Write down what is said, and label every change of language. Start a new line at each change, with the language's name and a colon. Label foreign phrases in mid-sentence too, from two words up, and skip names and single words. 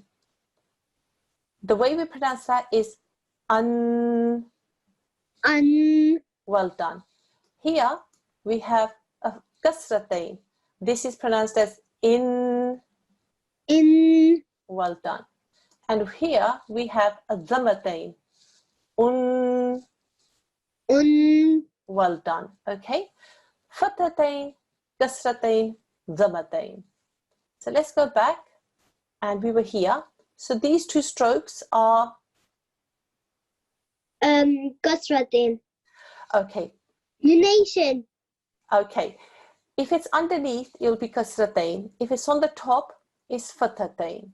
English: The way we pronounce that is an. An. Well done. Here we have a kasratayn. This is pronounced as in. In. Well done. And here we have a dhammatayn. Un. Un. Well done. Okay. Fathatayn, kasratayn, dhammatayn. So let's go back, and we were here. So these two strokes are Kasratin. okay. Lunation. Okay. If it's underneath, it'll be kasratayn. If it's on the top, it's fathatayn.